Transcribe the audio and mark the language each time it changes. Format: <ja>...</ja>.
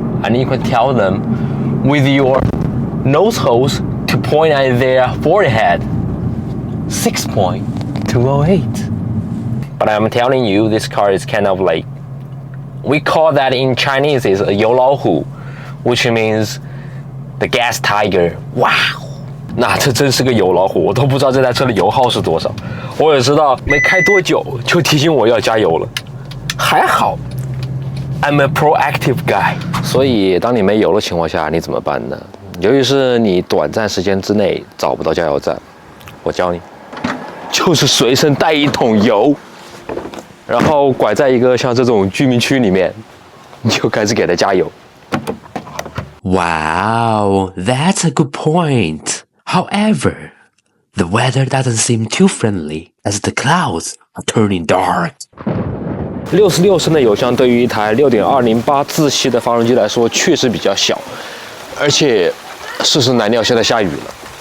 <en>And you can tell them with your nose holes to point at their forehead, 6.208. But I'm telling you, this car is kind of like, we call that in Chinese is a 油老虎, which means the gas tiger. Wow!</en> <zh>那这真是个油老虎，我都不知道这台车的油耗是多少。我也知道没开多久就提醒我要加油了。还好</zh> <en>，I'm a proactive guy。</en> <zh>所以当你没油的情况下，你怎么办呢？由于是你短暂时间之内找不到加油站，我教你，就是随身带一桶油。然后拐在一个像这种居民区里面，你就开始给它加油。</zh> <en>Wow, that's a good point. However, the weather doesn't seem too friendly as the clouds are turning dark.</en> <zh>66升的油箱对于一台6.208自吸的发动机来说确实比较小，而且世事难料，现在下雨了。</zh>